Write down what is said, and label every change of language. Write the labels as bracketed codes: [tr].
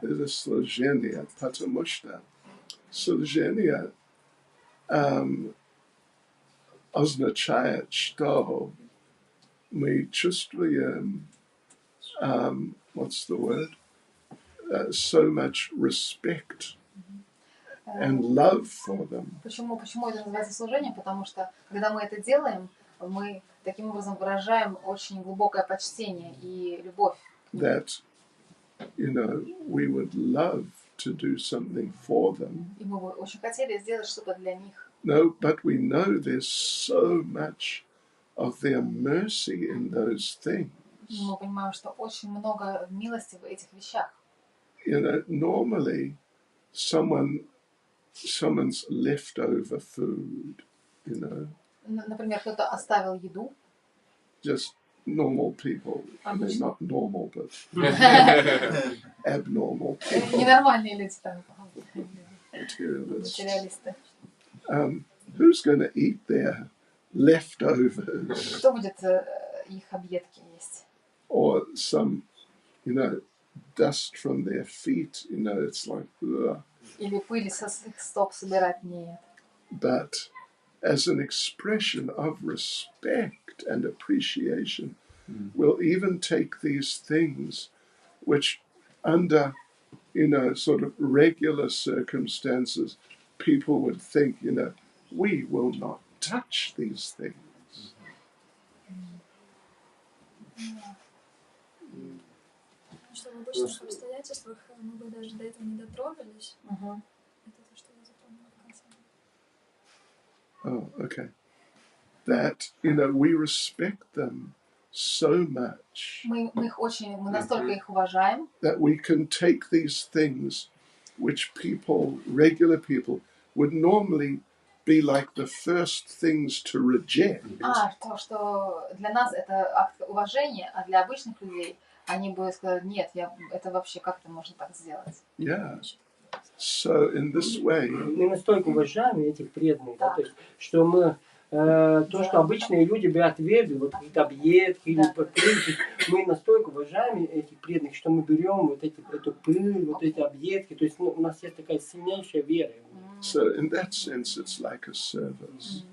[ru] Это служение, потому что служение означает, что мы чувствуем, [en] what's the word? So much respect and love for them. [ru] Почему это называется служением? Потому что, когда мы это делаем, мы таким образом выражаем очень глубокое почтение и любовь. [en] That, we would love to do something for them. [ru] И мы бы очень хотели сделать что-то для них. [en] No, but we know there's so much of their mercy in those things. [ru] Мы понимаем, что очень много милости в этих вещах. [en] Normally, someone's leftover food, [ru] Например, кто-то оставил еду. [en] Just normal people. I mean, not normal, but abnormal people. [ru] Ненормальные люди там. [en] Materialists. [ru] Материалисты. [en] Who's going to eat their leftovers? [ru] Кто будет их объедки есть? [en] Or some, dust from their feet, it's like, ugh. [ru] Или пыль со их стоп собирать? Нет. [en] But as an expression of respect and appreciation, we'll even take these things which under, sort of regular circumstances, people would think, we will not touch these things. [ru] Что в обычных обстоятельствах мы бы даже до этого не дотрогались. Это то, что я запомнила в конце. [en] Oh, okay. That, we respect them so much [ru] Мы настолько их уважаем, [en] that we can take these things which regular people, would normally be like the first things to reject. [ru] Что для нас это акт уважения, а для обычных людей они бы сказали, нет, это вообще как это можно так сделать? [en] Yeah. So in this way, [ru] мы настолько уважаем этих преданных, да, то есть, что мы то, что обычные люди бы отвергли, вот какие-то объедки или покрытие, мы настолько уважаем этих преданных, что мы берем вот эту пыль, вот эти объедки, то есть у нас есть такая сильнейшая вера. [en] So in that sense, it's like a service.